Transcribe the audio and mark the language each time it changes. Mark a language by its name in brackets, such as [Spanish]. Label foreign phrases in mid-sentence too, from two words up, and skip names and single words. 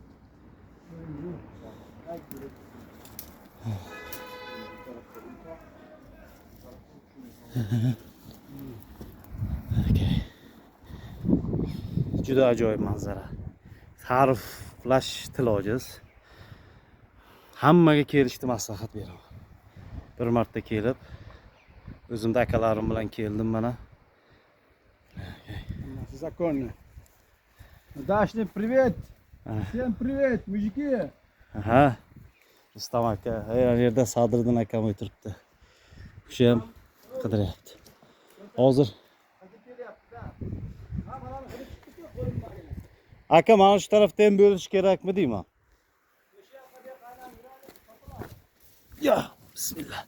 [Uzbek] Juda ajoyib manzara. Ta'riflash til ojiz. Hammaga kelishni maslahat beraman. Bir marta kelib, o'zimda akalarim bilan keldim mana. [Russian] Законно. Дашни, привет. Всем привет, мужики. Aha. [Uzbek] Rustam aka, her yerda Sadriddin akam o'tiribdi. O'sha ham qidiryapti. Hozir aka mana shu tarafdan bo'lish kerakmi deyman? Ya, bismillah.